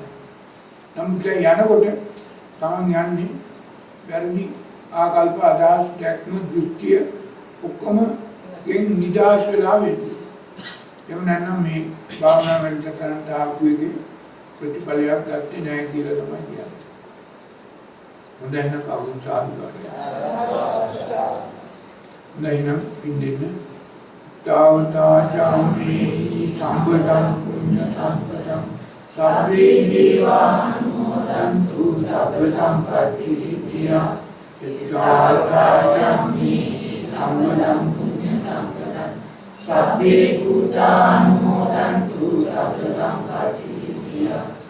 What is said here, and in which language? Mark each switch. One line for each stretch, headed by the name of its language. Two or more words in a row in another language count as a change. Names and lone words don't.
Sinhala: නමුත් යනකොට තමන් යන්නේ වැරදි ආකල්ප අදහස් දැක්ම දෘෂ්ටිය ඔක්කොම ගෙන් නිදාස් වෙලා වෙන්නේ. එහෙම නැත්නම් මේ භාවනා වැඩසටහනට ආපු එකේ ප්‍රතිඵලයක් ගත්තේ නැහැ කියලා තමයි කියන්නේ. හොඳයි නම් කවුරුන් සාදු කරනවා. නැහිනම් පින්දෙන්න
Pali: तावताचामेहि सम्पदं पुण्य सम्पदं सब्बे देवानुमोदन्तु सब्ब सम्पत्ति सिद्धिया तावताचामेहि सम्पदं पुण्य सम्पदं सब्बे भूतानुमोदन्तु सब्ब सम्पत्ति सिद्धिया